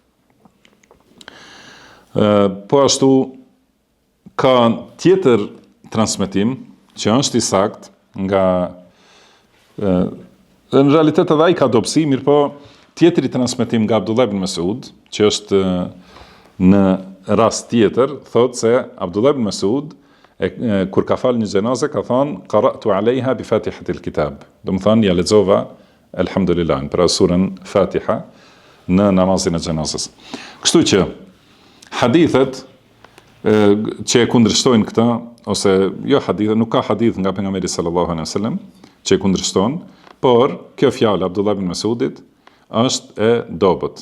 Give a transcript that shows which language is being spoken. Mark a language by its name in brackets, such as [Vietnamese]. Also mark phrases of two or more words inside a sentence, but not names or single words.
[Albanian] Po ashtu ka tjetër transmetim që është i saktë nga në realitet edhe ai ka dobësi, mirë po tjetri transmetim nga Abdullah ibn Mesud, që është në rast tjetër, thotë se Abdullah ibn Mesud kur ka fal një xhenazë ka thënë [Arabic] قرأت عليها بفاتحة الكتاب. [Albanian] Do të thonë ja lexova elhamdulillah për surën Fatiha në namazin e xhenazës. Kështu që hadithet që e kundërshtojnë këtë, ose jo hadithet, nuk ka hadith nga pejgamberi [Arabic] صلى الله عليه وسلم [Albanian] që e kundërshton, por kjo fjalë Abdullah ibn Mesudit është e dobët.